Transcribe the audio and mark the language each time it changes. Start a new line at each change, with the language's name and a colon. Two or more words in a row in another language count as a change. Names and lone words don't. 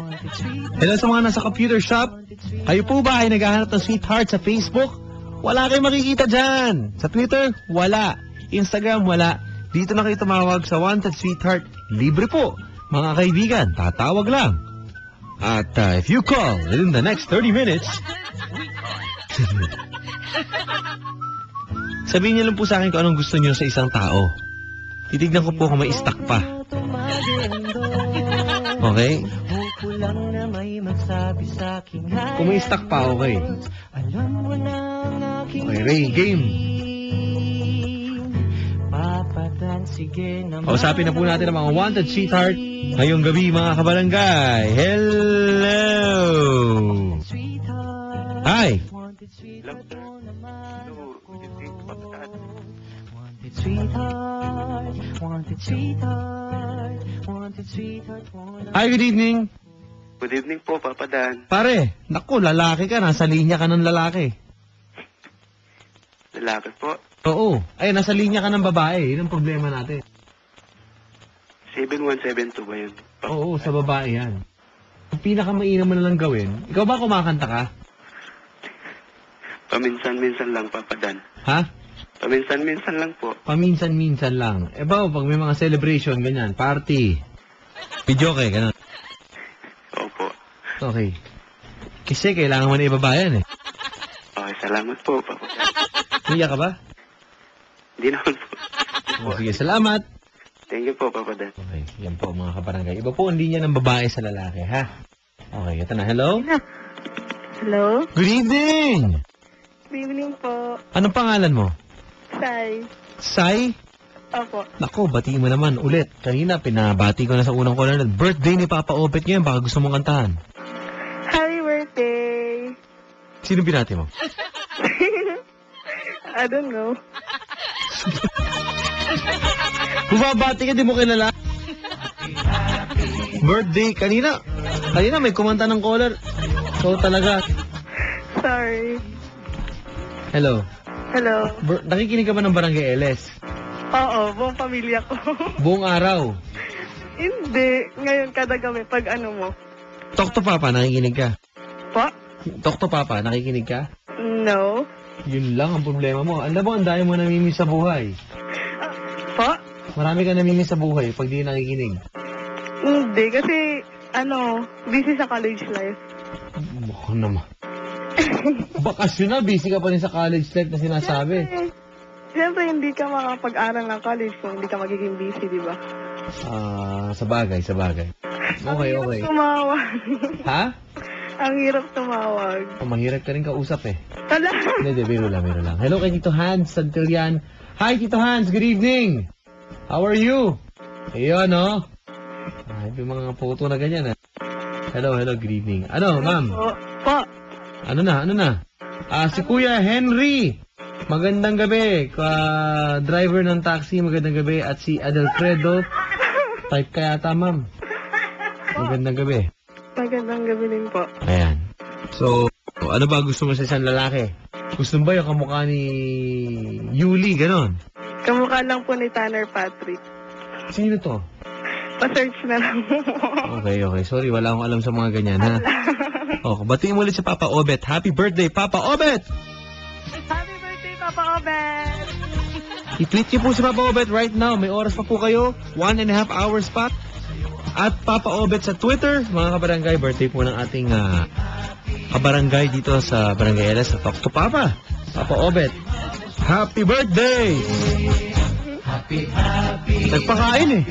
Filipino: Hello sa mga nasa
English: computer shop.
Filipino: Kayo po ba ay naghahanap ng sweetheart sa Facebook? Wala kayong makikita dyan. Sa Twitter, wala. Instagram, wala. Dito na kayo tumawag sa Wanted Sweetheart. Libre po. Mga kaibigan, tatawag lang.
English: At if you call within the next 30 minutes,
Filipino: sabihin niyo lang po sa akin kung anong gusto niyo sa isang tao. Titignan ko po kung may stock pa. Okay? Kung may stock pa, okay. Okay, Ray, game. Kausapin na po natin ang mga Wanted Sweetheart ngayong gabi, mga kabarangay.
English: Hello! Hi! Hi, good evening. Good evening po, Papa Dan.
Filipino: Pare, naku, lalaki ka. Nasa linya ka ng lalaki. Lalaki po. Oo. Ay, nasa linya ka ng babae. Yun ang problema natin. 7172 ba yun? Oo, sa babae yan. Ang pinakamainam mo na lang gawin, ikaw ba kumakanta ka? Paminsan-minsan lang, Papa Dan. Ha? Paminsan-minsan lang po. Paminsan-minsan lang. Eh ba, pag may mga celebration, ganyan, party. Video kay, ganun. Opo. Okay. Kasi kailangan mo na ibabayan eh. Okay, salamat po, Papa Dan. Hiya ka ba? Hindi naman po. Oh, sige, salamat.
English: Thank you po, Papa Dan.
Filipino: Okay, yan po mga kabarangay. Iba po ang linya ng babae sa lalaki, ha? Okay, ito na.
English: Hello? Hello? Good evening! Good evening po.
Filipino: Anong pangalan mo? Sai. Sai? Opo. Nako, batiin mo naman ulit. Kanina, pinabati ko na sa unang caller. Birthday ni Papa Opet ngayon. Baka gusto mong kantahan.
English: Happy birthday.
Filipino: Sino binati mo?
English: I don't know.
Filipino: Bumabati ka, di mo kilala. Birthday, kanina may kumanta ng caller. So talaga. Sorry. Hello. Hello. Nakikinig ka ba ng Barangay LS? Oo, buong pamilya ko. Buong araw. Hindi. Ngayon, kada gabi, pag ano mo. Talk to Papa, nakikinig ka. Po? Talk to Papa, nakikinig ka? No. Yun lang ang problema mo. Alam mo, ang dami mo namimiss sa buhay. Po? Marami ka namimiss sa buhay pag di nakikinig. Hindi, kasi, busy sa
English: college life.
Filipino: Baka naman. Bakasyon na, busy ka pa rin sa
English: college life
Filipino: na sinasabi. Siyempre, hindi ka makapag-aral ng college kung hindi ka magiging busy, di ba? Sa bagay. Okay. Ang hirap tumawag. Ha? Ang hirap tumawag. Mahirap ka rin kausap eh. Wala. Hindi, biro lang. Hello kay Tito Hans Santillan. Hi, Tito Hans.
English: Good evening. How are you?
Filipino: Ayun, no? Ay, may mga photo na ganyan, eh.
English: Hello, good evening. Ano, ma'am?
Filipino: Po. Ano na? Si Kuya Henry. Magandang gabi. Driver ng taxi, magandang gabi. At si Adelfredo. Type ka yata, ma'am. Magandang gabi. Magandang gabi din po. Ayan. So, ano ba gusto mo sa isang lalaki? Gusto mo ba yung kamukha ni Yuli, ganon? Kamukha lang po ni Tanner Patrick. Sino to? Pa-search na lang. Okay. Sorry, wala akong alam sa mga ganyan, ha? Batiin mo ulit si Papa Obet.
English: Happy birthday, Papa Obet! Happy birthday, Papa Obet!
Filipino: I-tweet niyo po si Papa Obet
English: right now.
Filipino: May oras pa po kayo. 1.5 hours pa. At Papa Obet sa Twitter. Mga kabarangay, birthday po ng ating kabarangay dito sa Barangay LS sa Talk to Papa. Papa Obet.
English: Happy birthday!
Filipino: Nagpakain eh.